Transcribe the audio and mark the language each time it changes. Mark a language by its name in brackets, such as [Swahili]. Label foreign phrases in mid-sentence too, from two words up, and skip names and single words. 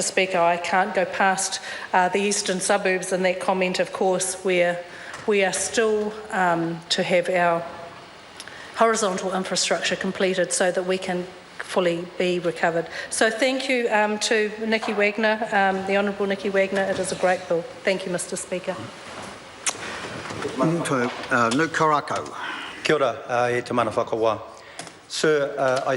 [English] Speaker, I can't go past the eastern suburbs in that comment, of course, where we are still to have our horizontal infrastructure completed so that we can fully be recovered. So thank you to Nikki Wagner, the Honourable Nikki Wagner. It is a great bill. Thank you, Mr Speaker. Luke Korako. [Māori] Kia ora, e te mana whakaua. [English] Sir, I